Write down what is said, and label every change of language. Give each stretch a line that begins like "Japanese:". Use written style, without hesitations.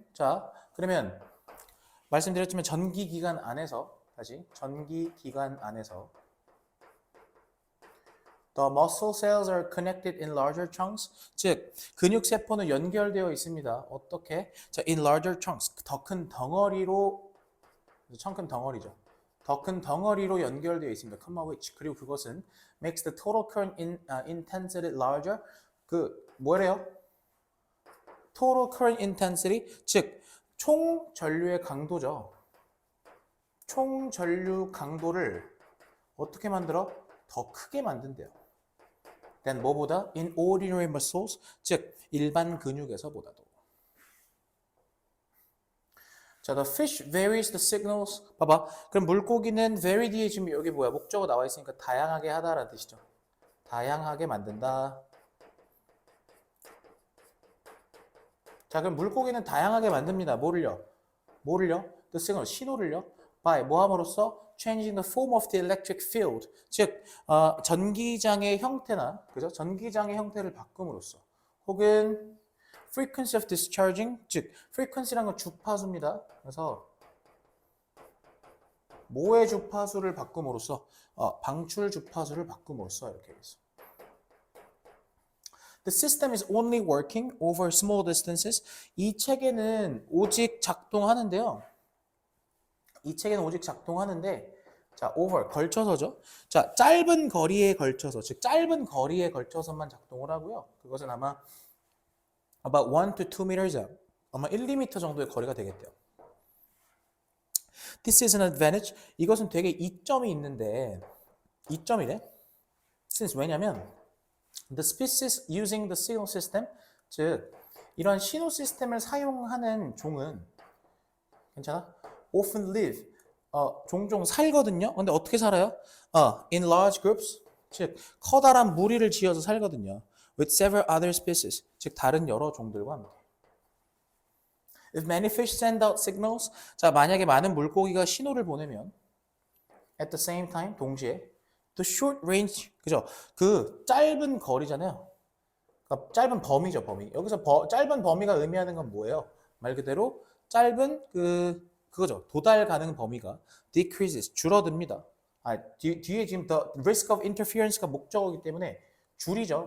Korean: 자, 그러면 말씀드렸지만 전기기관 안에서 다시 전기기관 안에서
English: The muscle cells are connected in larger chunks.
Korean: 즉, 근육세포는 연결되어 있습니다. 어떻게? 자,
English: in larger chunks.
Korean: 더 큰 덩어리로, 큰 덩어리죠. 더 큰 덩어리로 연결되어 있습니다.
English: comma which. 그리고 그것은 makes the total current intensity larger.
Korean: 뭐래요?
English: total current intensity.
Korean: 즉, 총 전류의 강도죠. 총 전류 강도를 어떻게 만들어? 더 크게 만든대요.
English: than
Korean: 뭐보다?
English: in ordinary muscles,
Korean: 즉 일반 근육에서보다도.
English: 자, the fish varies the signals.
Korean: 봐봐. 그럼 물고기는
English: vary
Korean: 뒤에 지금 여기 뭐야? 목적어 나와 있으니까 다양하게 하다라는 뜻이죠. 다양하게 만든다. 자, 그럼 물고기는 다양하게 만듭니다. 뭐를요?
English: the signal,
Korean: 신호를요?
English: by
Korean: 뭐 함으로써?
English: changing the form of the electric field.
Korean: 즉, 전기장의 형태나, 그죠? 전기장의 형태를 바꿈으로써. 혹은
English: frequency of discharging,
Korean: 즉, frequency라는 건 주파수입니다. 그래서 뭐의 주파수를 바꿈으로써? 방출 주파수를 바꿈으로써 이렇게 해서.
English: The system is only working over small distances.
Korean: 이 체계는 오직 작동하는데요. 이 체계는 오직 작동하는데, 자,
English: over,
Korean: 걸쳐서죠. 자, 짧은 거리에 걸쳐서, 즉, 짧은 거리에 걸쳐서만 작동을 하고요. 그것은 아마
English: about 1 to 2 meters,
Korean: 아마 1, 2m 정도의 거리가 되겠대요.
English: This is an advantage.
Korean: 이것은 되게 이점이 있는데, 이점이래.
English: Since
Korean: 왜냐면,
English: the species using the signal system,
Korean: 즉, 이런 신호 시스템을 사용하는 종은, 괜찮아?
English: often live,
Korean: 종종 살거든요. 근데 어떻게 살아요?
English: in large groups,
Korean: 즉 커다란 무리를 지어서 살거든요.
English: with several other species,
Korean: 즉 다른 여러 종들과 함께.
English: If many fish send out signals,
Korean: 자 만약에 많은 물고기가 신호를 보내면
English: at the same time,
Korean: 동시에
English: the short range,
Korean: 그죠? 그 짧은 거리잖아요. 그러니까 짧은 범위죠, 범위. 여기서 짧은 범위가 의미하는 건 뭐예요? 말 그대로 짧은 그거죠. 도달 가능 범위가
English: decreases,
Korean: 줄어듭니다. 뒤에 지금
English: the risk of interference
Korean: 가 목적어이기 때문에 줄이죠.